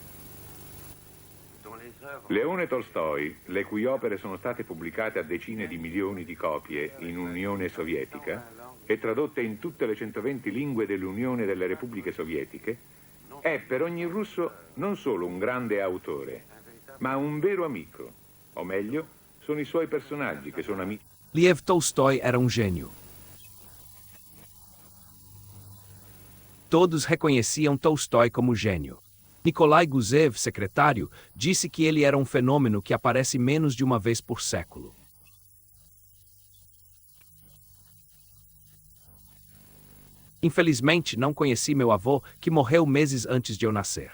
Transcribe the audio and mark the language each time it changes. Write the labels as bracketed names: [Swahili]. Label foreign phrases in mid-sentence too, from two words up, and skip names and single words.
[Italian] Leone Tolstoi, le cui opere sono state pubblicate a decine di milioni di copie in Unione Sovietica e tradotte in tutte le 120 lingue dell'Unione delle Repubbliche Sovietiche, è per ogni russo non solo un grande autore, ma un vero amico. O meglio, sono i suoi personaggi che sono amici. [Portuguese] Lev Tolstói era um gênio. Todos reconheciam Tolstói como gênio. Nikolai Gusev, secretário, disse que ele era um fenômeno que aparece menos de uma vez por século. Infelizmente, não conheci meu avô, que morreu meses antes de eu nascer.